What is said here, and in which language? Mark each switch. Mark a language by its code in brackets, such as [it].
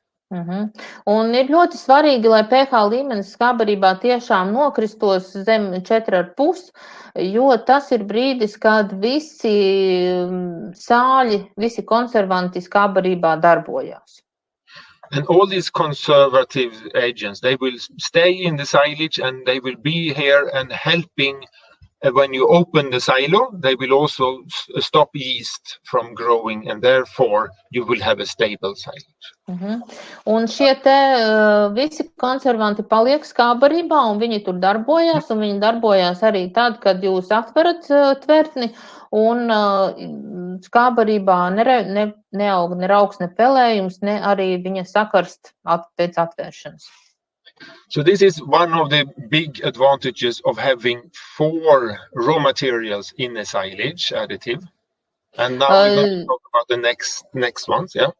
[lv] Un ir ļoti svarīgi, lai pH līmenis skābarībā tiešām nokristos zem 4,5, jo tas ir brīdis, kad visi sāļi, visi konservanti skābarībā darbojās. [en] And all these conservative agents, they will stay in the silage and they will be here and helping when you open the silo, they will also stop yeast from growing, and therefore you will have a stable silage. [lv] Un šie te visi konservanti paliek skābarībā, un viņi tur darbojās, un viņi darbojās arī tad, kad jūs atverat tvertni, un skābarībā neaug ne raugs, ne pelējums, ne arī viņa sakarst pēc atvēršanas. [en] So this is one of the big advantages of having 4 raw materials in a silage additive. And now we're going to talk about the next ones, yeah?